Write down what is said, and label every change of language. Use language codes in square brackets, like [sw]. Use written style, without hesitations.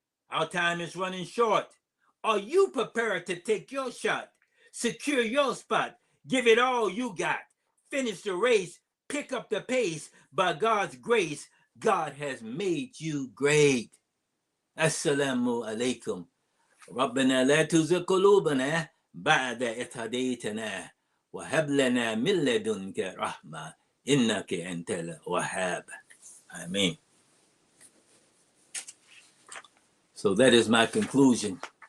[en] Our time is running short. Are you prepared to take your shot? Secure your spot. Give it all you got. Finish the race. Pick up the pace. By God's grace, God has made you great. [ar] Assalamu alaikum. ربنا لا تزغ قلوبنا بعد إذ هديتنا وهب لنا من لدنك رحمة إنك أنت الوهاب. [en] Amen. So that is my conclusion.